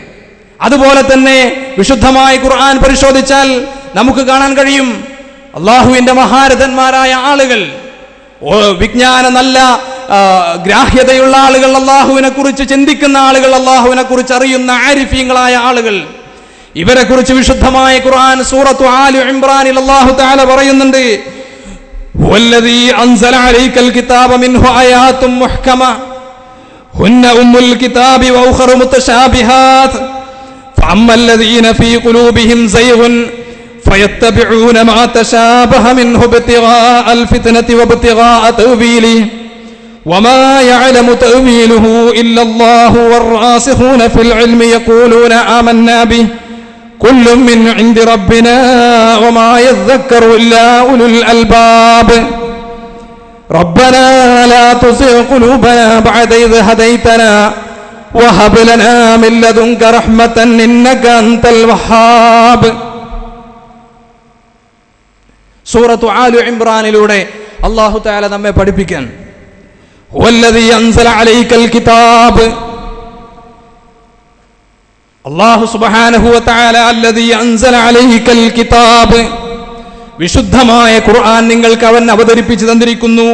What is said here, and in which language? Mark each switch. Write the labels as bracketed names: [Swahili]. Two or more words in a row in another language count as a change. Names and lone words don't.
[Malayalam] അതുപോലെ തന്നെ വിശുദ്ധമായ ഖുർആൻ പരിശോധിച്ചാൽ നമുക്ക് കാണാൻ കഴിയും, അള്ളാഹുവിന്റെ മഹാരഥന്മാരായ ആളുകൾ, വിജ്ഞാന നല്ല ഗ്രാഹ്യതയുള്ള ആളുകൾ, അള്ളാഹുവിനെ കുറിച്ച് ചിന്തിക്കുന്ന ആളുകൾ, അള്ളാഹുവിനെ കുറിച്ച് അറിയുന്ന ആരിഫീങ്ങളായ ആളുകൾ, ഇവരെ കുറിച്ച് വിശുദ്ധമായ ഖുർആൻ സൂറത്തു ആലി ഇംറാനിൽ അല്ലാഹു തആല പറയുന്നുണ്ട്, [Arabic] والذي أنزل عليك الكتاب منه آيات محكمات هن أم الكتاب و أخر متشابهات فأما الذين في قلوبهم زيغ فيتبعون ما تشابه منه ابتغاء الفتنة وابتغاء تأويله وما يعلم تأويله إلا الله والراسخون في العلم يقولون آمنا به كل من عند ربنا وما يذكر إلا أولو الألباب ربنا لا تزغ قلوبنا بعد إذ هديتنا وهب لنا من لدنك رحمة إنك أنت الوهاب. [Malayalam] സൂറത്തു ആലു ഇംറാനിലൂടെ അല്ലാഹു തആല നമ്മെ പഠിപ്പിക്കാൻ [Arabic] والذي أنزل عليك الكتاب, [Malayalam] അല്ലാഹു [Arabic] سبحانه و تعالى الذي أنزل عليك الكتاب, [Malayalam] വിശുദ്ധമായ ഖുർആൻ നിങ്ങൾക്ക് അവൻ അവതരിപ്പിച്ചു തന്നിരിക്കുന്നു.